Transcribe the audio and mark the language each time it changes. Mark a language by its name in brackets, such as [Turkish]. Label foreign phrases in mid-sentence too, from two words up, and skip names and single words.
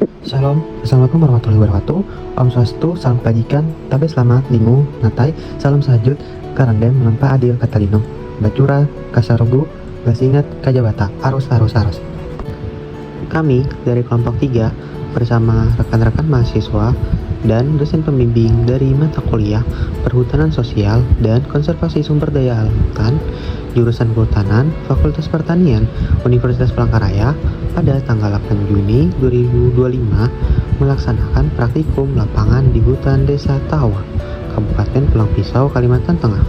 [Arabic] Shalom, السلام عليكم ورحمة الله وبركاته. [Indonesian] Om Swastiastu, salam kebajikan, tabe selamat, lingu, natai, salam sajud, karandem, menempa adil, katalino, bacura, kasarugu, basingat, kajabata, arus. Kami dari kelompok 3 bersama rekan-rekan mahasiswa dan dosen pembimbing dari mata kuliah Perhutanan Sosial dan Konservasi Sumber Daya Alam Hutan, jurusan Kehutanan, Fakultas Pertanian, Universitas Palangkaraya pada tanggal 8 Juni 2025 melaksanakan praktikum lapangan di hutan Desa Tawa, Kabupaten Pulang Pisau, Kalimantan Tengah.